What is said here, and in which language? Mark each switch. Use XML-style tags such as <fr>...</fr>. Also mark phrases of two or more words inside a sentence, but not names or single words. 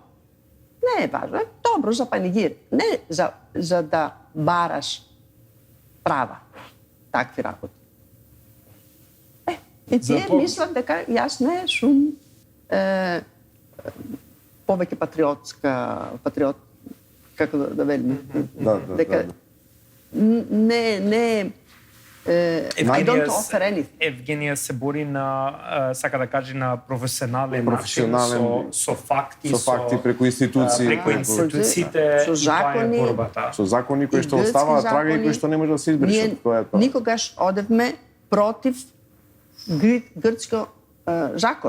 <mk>Не е важно, е добро за панигир. Не за да бараш права, такви работи. И тие мислат дека јас не сум повеќе патриот, како да велиме. Дека не</mk> <en>I don't offer anything.</en> <mk>Евгенија се бори на, сака да каже, на професионален начин, со факти, преку институциите, со закони, со закони кои што оставаат трага и кои што не може да се избришат. Никогаш одевме против грчко закон.</mk>